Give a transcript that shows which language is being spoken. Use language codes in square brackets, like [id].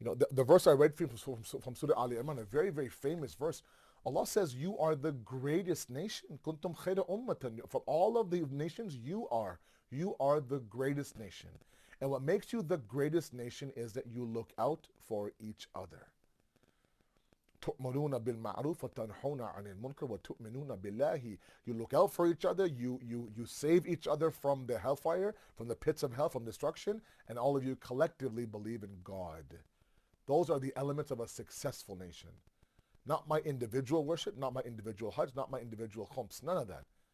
[en] The verse I read from Surah Ali Imran, a very, very famous verse, Allah says, you are the greatest nation. [ar] Kuntum khayra ummatan. [en] From all of the nations, you are the greatest nation. And what makes you the greatest nation is that you look out for each other. [ar] تؤمرون بالمعروف وتنحون عن المنكر وتؤمنون بالله. [en] You look out for each other, you save each other from the hellfire, from the pits of hell, from destruction, and all of you collectively believe in God. Those are the elements of a successful nation. Not my individual worship, not my individual hajj, not my individual khums, none of that.